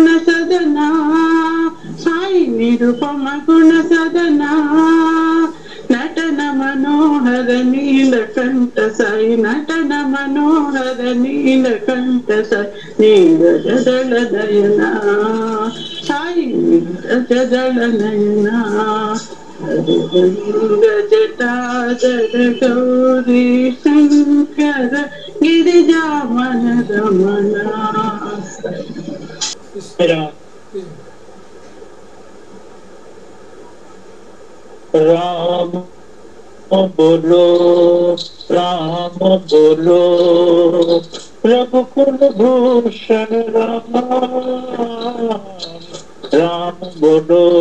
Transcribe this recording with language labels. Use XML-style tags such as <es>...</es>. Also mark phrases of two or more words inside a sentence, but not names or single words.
<sa>सदन साई निरुपम गुण सदन नटन मनोहर नीलकंठ साई नटन मनोहर नीलकंठ साई नील जडल नयन साई नील जडल नयन हरिगंग जटाधर गौरी शंकर गिरिजामन रमण</sa> <hi>राम बोलो राम बोलो रघुकुल भूषण राम राम बोलो</hi>